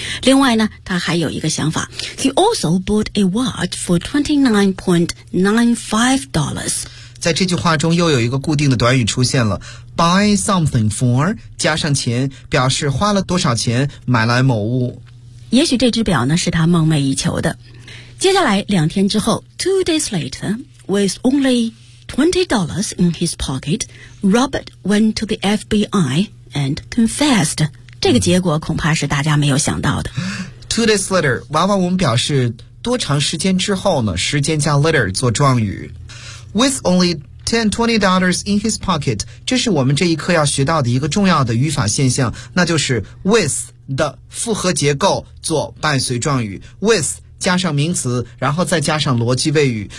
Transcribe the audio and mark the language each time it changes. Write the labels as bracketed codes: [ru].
[en] 另外呢他还有一个想法， He also bought a watch for $29.95。 [zh] 在这句话中又有一个固定的短语出现了， buy something for 加上钱，表示花了多少钱买来某物。也许这只表呢是他梦寐以求的。 [en] 接下来两天之后， Two days later, with only $20 in his pocket, Robert went to the FBI and confessed. [zh] 这个结果恐怕是大家没有想到的。 Two days later, 往往我们表示多长时间之后呢，时间加 later 做状语。 With only $10-$20 in his pocket, 这是我们这一课要学到的一个重要的语法现象，那就是 with的复合结构做伴随状语， with 加上名词，然后再加上逻辑谓语。